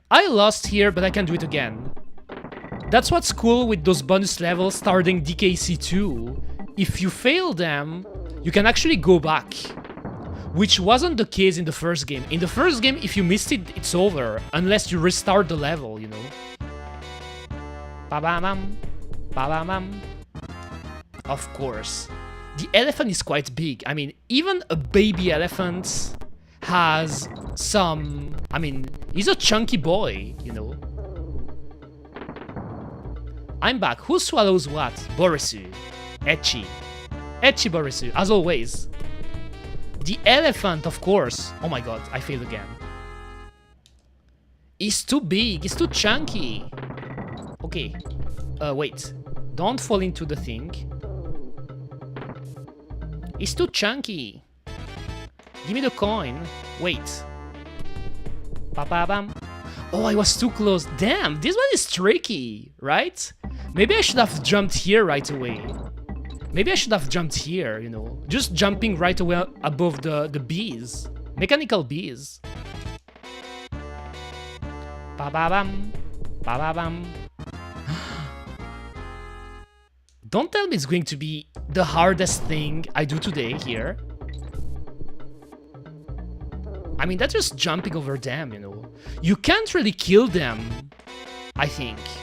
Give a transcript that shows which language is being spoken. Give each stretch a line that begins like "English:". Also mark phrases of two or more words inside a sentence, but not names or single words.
English: I lost here, but I can do it again. That's what's cool with those bonus levels starting DKC2. If you fail them, you can actually go back. Which wasn't the case in the first game. In the first game, if you missed it, it's over. Unless you restart the level, you know. Ba-bam. Of course. The elephant is quite big. I mean, even a baby elephant has some... I mean, he's a chunky boy, you know. I'm back. Who swallows what? Borisu. Ecchi Borisu, as always. The elephant, of course. Oh my god, I failed again. He's too big, he's too chunky. Okay. Wait. Don't fall into the thing. He's too chunky. Give me the coin. Wait. Ba-ba-bam. Oh, I was too close. Damn, this one is tricky, right? Maybe I should have jumped here right away. Maybe I should have jumped here, you know. Just jumping right away above the bees. Mechanical bees. Ba-ba-bam. Ba-ba-bam. Don't tell me it's going to be the hardest thing I do today here. I mean, that's just jumping over them, you know. You can't really kill them, I think.